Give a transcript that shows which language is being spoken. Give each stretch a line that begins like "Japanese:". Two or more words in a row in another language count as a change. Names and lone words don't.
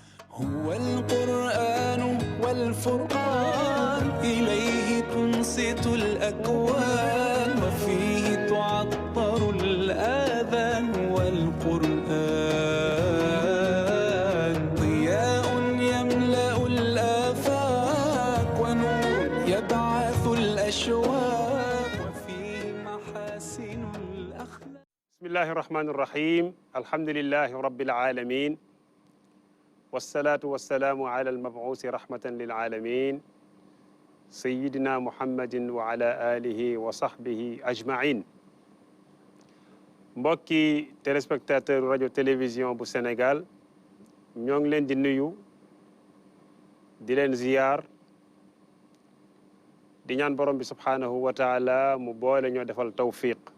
Arabic: هو القرآن والفرقان إليه تنصت الأكوان وفيه تعطر الآذان والقرآن ضياء يملأ الآفاق ونور يبعث الأشواق وفيه محاسن الأخلاق. بسم الله الرحمن الرحيم الحمد لله رب العالمين والصلاة والسلام على المبعوث رحمة للعالمين سيدنا محمد وعلى آله وصحبه أجمعين.
Wolof: mbokki téléspectateur rajo télévision bu Sénégal ñoo ngi leen di nuyu di leen ziyaar di ñaan borom bi
Arabic: سبحانه وتعالى
Wolof: mu boole ñoo defal tawfiq.